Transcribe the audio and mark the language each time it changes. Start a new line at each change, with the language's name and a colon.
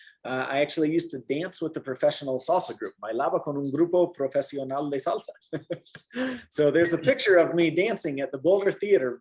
English: I actually used to dance with the professional salsa group.
Spanish: Bailaba con un grupo profesional de salsa.
English: So there's a picture of me dancing at the Boulder Theater.